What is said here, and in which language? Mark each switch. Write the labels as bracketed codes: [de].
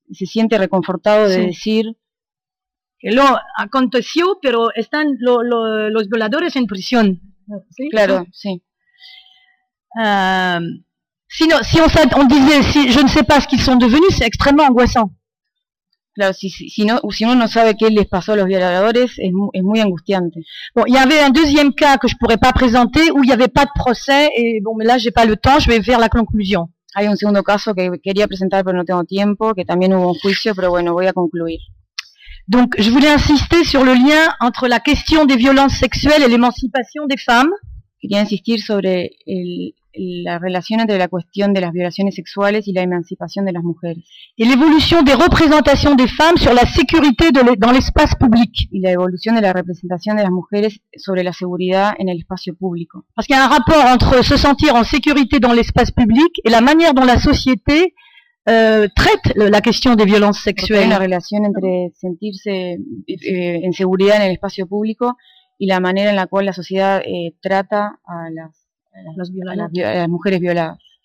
[es] se siente reconfortado de decir que lo aconteció, pero están los violadores en prisión. ¿Sí? Claro, sí. Sino, si [fr] on disait, si, je ne sais pas ce qu'ils sont devenus, c'est extrêmement angoissant. [es] Claro, si uno no sabe qué les pasó a los violadores, es muy angustiante. [fr] Bon, il y avait un deuxième cas que je pourrais pas présenter où il y avait pas de procès et bon, mais là j'ai pas le temps, je vais vers la conclusion. [es] Hay un segundo caso que quería presentar pero no tengo tiempo, que también hubo un juicio, pero bueno, voy a concluir. [fr] Donc, je voulais insister sur le lien entre la question des violences sexuelles et l'émancipation des femmes. [es] Quería insistir sobre la relación entre la cuestión de las violaciones sexuales y la emancipación de las mujeres. Y la evolución de representación de [fr] femmes sur la sécurité dans l'espace public. [es] Y la evolución de la representación de las mujeres sobre la seguridad en el espacio público. [fr] Parce qu'il y a un rapport entre se sentir en sécurité dans l'espace public et la manière dont la société traite la question des violences sexuelles. [es] Hay una relación entre sentirse en seguridad en el espacio público y la manera en la cual la sociedad trata a las mujeres violadas.